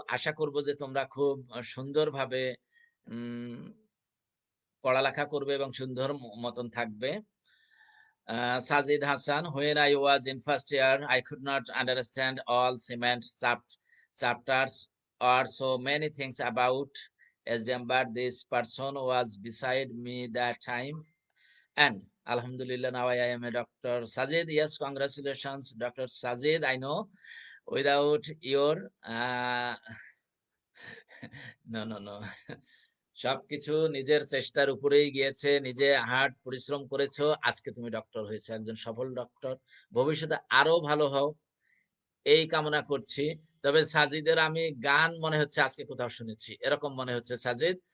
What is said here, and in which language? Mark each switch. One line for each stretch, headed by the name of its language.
Bangla: আশা করব যে তোমরা খুব সুন্দরভাবে উম পড়ালেখা করবে এবং সুন্দর মতন থাকবে।
English: Sajid Hassan, when I was in first year, I could not understand all cement chapters or so many things about SDM, but this person was beside me that time. And Alhamdulillah, now I am a doctor. Sajid, yes, congratulations, Dr. Sajid. I know without your no, no, no.
Bangla: সবকিছু নিজের চেষ্টার উপরেই গিয়েছে, নিজে hard পরিশ্রম করেছো, আজকে তুমি ডক্টর হয়েছো, একজন সফল ডক্টর। ভবিষ্যতে আরো ভালো হও, এই কামনা করছি। তবে সাজিদের আমি গান মনে হচ্ছে আজকে কোথাও শুনেছি, এরকম মনে হচ্ছে সাজিদ।